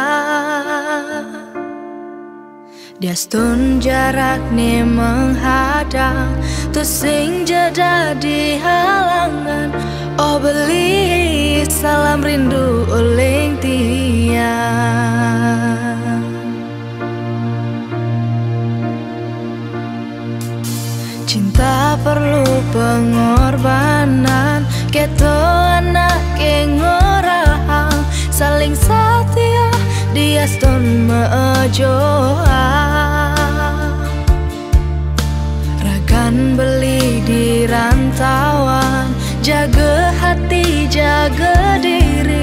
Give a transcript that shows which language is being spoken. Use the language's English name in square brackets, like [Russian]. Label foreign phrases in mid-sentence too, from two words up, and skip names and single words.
[Balinese] Diastun jarak nih menghadang, tuh sing jadi halangan. Oh beli salam rindu uling tiang. [Indonesian] Cinta perlu pengorbanan, [Balinese] keto anak ngorahang, saling setia diastun mejoa. Ragan beli [Indonesian] di rantauan, jaga hati jaga diri.